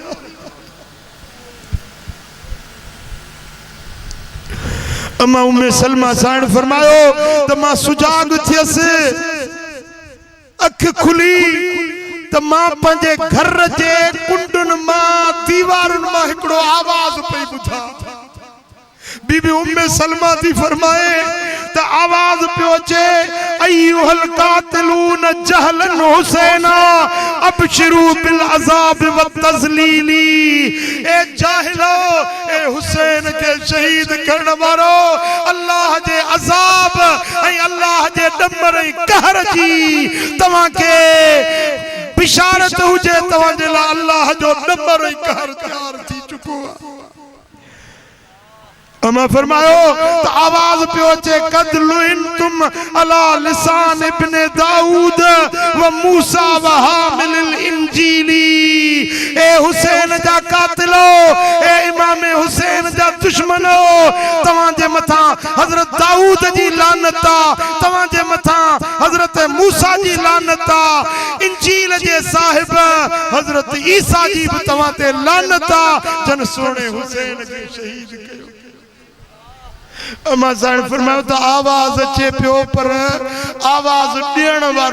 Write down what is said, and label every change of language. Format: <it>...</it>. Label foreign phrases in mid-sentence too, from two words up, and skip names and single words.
<sd>अमा उम्मे सलमा साईं फरमायो त मां सुजाग थियसि अख खुली त मां पंहिंजे घर जे कुंडुनि मां दीवारुनि मां हिकिड़ो आवाज़ पई ॿुधा बीबी उम्मे सलमा थी फरमाए त आवाज़ पियो अचे</sd> <ar>أيها القاتلون جهلاً حسيناً أبشروا بالعذاب والتذليل</ar> <sd>ए जाहिलो ए हुसैन के शहीद करण वारो अल्लाह जे अज़ाब ऐं अल्लाह जे डंबर ऐं कहर जी तव्हां के बिशारत हुजे तव्हां जे लाइ अल्लाह जो डंबर ऐं कहर तैयार थी चुको आहे अमा फरमायो तो आवाज पियो अचे</sd> <ar>قد لعنتم على لسان ابن داود وموسى وحامل الإنجيل</ar> <sd>ए हुसैन जा कातिलो ए इमाम हुसैन जा दुश्मनो तवां जे मथा हजरत दाऊद जी लानत तवां जे मथा हजरत मूसा जी लानत इंजील जे साहिब हजरत ईसा जी भी तवां ते लानत जन सोने हुसैन के शहीद कयो अमा साईं फरमायो त आवाज़ अचे पियो पर आवाज़ ॾियण वारो</sd>